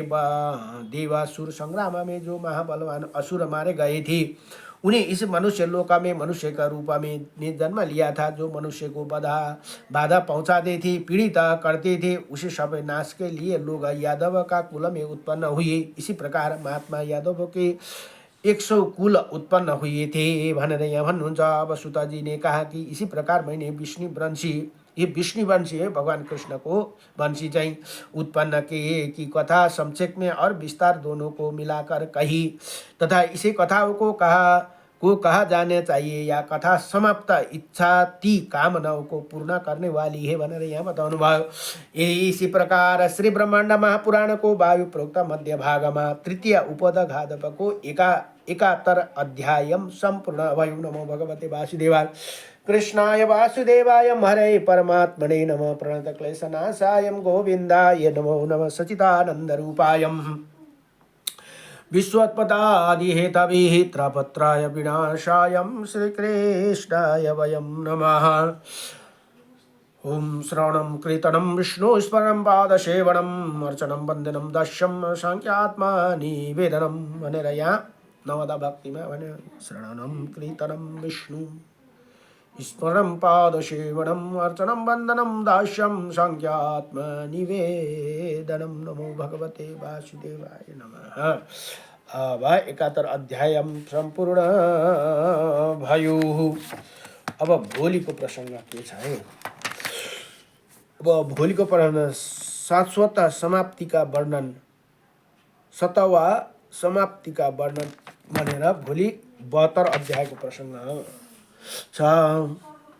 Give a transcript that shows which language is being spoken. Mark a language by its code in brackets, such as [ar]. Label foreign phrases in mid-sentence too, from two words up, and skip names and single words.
[hi] देवासुर संग्राम में जो महाबलवान असुर मारे गए थे, उन्हें इस मनुष्य लोक में मनुष्य का रूप में ने जन्म लिया था। जो मनुष्य को बाधा पहुंचाते थे, पीड़ित करते थे, उसे सब नाश के लिए लोग यादव का कुल में उत्पन्न हुए। इसी प्रकार महात्मा यादव के 100 कुल उत्पन्न हुए थे [ne] भनेर यहाँ भन्नुहुन्छ। [hi] अब सुताजी ने कहा कि इसी प्रकार मैंने विष्णुवंशी, ये विष्णुवंशी है भगवान कृष्ण को वंशी चाहिँ उत्पन्न किए की कथा संक्षेप में और विस्तार दोनों को मिलाकर कही तथा इसी कथाओं को कहा जाना चाहिए। या कथा समाप्त इच्छा ती कामनाओं को पूर्ण करने वाली है [ne] भनेर यहाँ बताउनु भयो। इसी प्रकार श्री ब्रह्माण्ड महापुराण को वायु प्रोक्त मध्य भागमा तृतीय उपदघातप को 71 अध्यायम संपूर्ण भयो। [sa] नमो भगवते वासुदेवाय कृष्णाय वासुदेवाय हरे परमात्मने नमः। प्रणत क्लेशनाशाय गोविंदाय नमो नमः। सच्चिदानंद रूपायम विश्वोत्पत्तादिहेतवे त्रयपत्राय विनाशायं श्रीकृष्णाय वयं नमः। ओम श्रवणं कीर्तनं विष्णु स्मरणं पादसेवनम् अर्चनं वन्दनं दर्शनं सांख्यात्मा निवेदनं [ne] भनेर नवदा भक्तिमा भने [sa] श्रवणं कीर्तनं विष्णु स्मरणं पादसेवनम् अर्चनं वन्दनं दास्यं सांख्यात्मा निवेदनं। नमो भगवते वासुदेवाय नमः। [ne] अब 71 अध्याय सम्पूर्ण भयो। अब भोलिको प्रसंग के छ है। अब भोलिको प्रसंग शाश्वत समाप्तिका वर्णन, सतवा समाप्तिका वर्णन भनेर भोलि 72 अध्यायको प्रसंग छ।